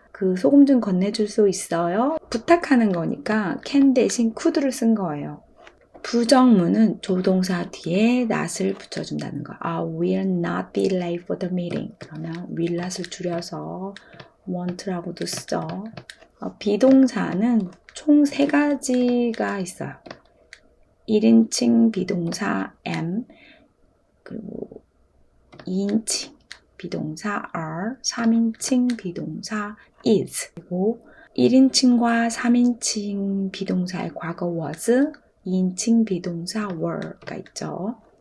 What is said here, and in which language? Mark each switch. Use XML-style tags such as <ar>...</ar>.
<ko>그 소금 좀 건네줄 수 있어요? 부탁하는 거니까 can 대신 could를 쓴 거예요. 부정문은 조동사 뒤에 not을 붙여준다는 거.</ko> <en>I will not be late for the meeting.</en> <ko>그러면 will not을 줄여서 want라고도 쓰죠. 비동사는 총 3가지가 있어요. 1인칭 비동사 am, 그리고 2인칭 비동사 are, 3인칭 비동사 is, 그리고 1인칭과 3인칭 비동사의 과거 was, 2인칭 비동사 were가 있죠.</ko>